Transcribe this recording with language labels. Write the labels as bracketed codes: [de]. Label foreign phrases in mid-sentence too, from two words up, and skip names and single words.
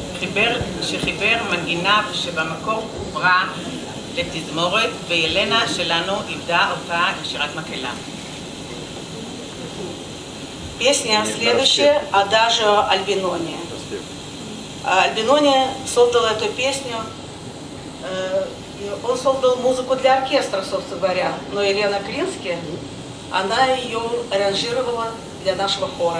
[he] שחיבר מנגינה שבמקור חוברה לתזמורת, וילנה שלנו איבדה אותה בשירת מקהלה. [ru] Песня следующая «Адажио Альбинони». Альбинони создал эту песню, он создал музыку для оркестра, собственно говоря, но Елена Клински, она ее аранжировала для нашего хора.